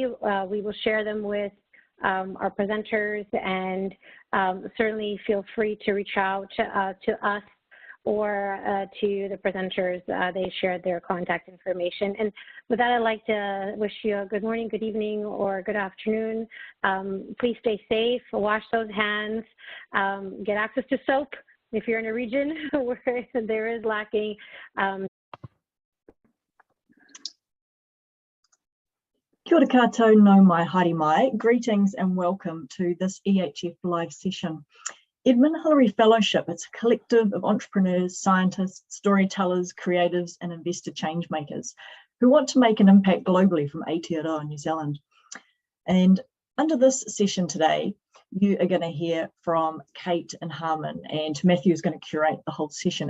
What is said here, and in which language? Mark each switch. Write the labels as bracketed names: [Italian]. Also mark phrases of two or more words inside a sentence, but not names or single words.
[English] We will share them with our presenters, and certainly feel free to reach out to us or to the presenters. They shared their contact information. And with that, I'd like to wish you a good morning, good evening, or good afternoon. Please stay safe, wash those hands, get access to soap if you're in a region where there is lacking. [Māori] Kia ora koutou, nau mai, haere mai. [English] Greetings and welcome to this EHF live session. Edmund Hillary Fellowship, it's a collective of entrepreneurs, scientists, storytellers, creatives, and investor change makers who want to make an impact globally from Aotearoa, New Zealand. And under this session today, you are going to hear from Kate and Harmon, and Matthew is going to curate the whole session.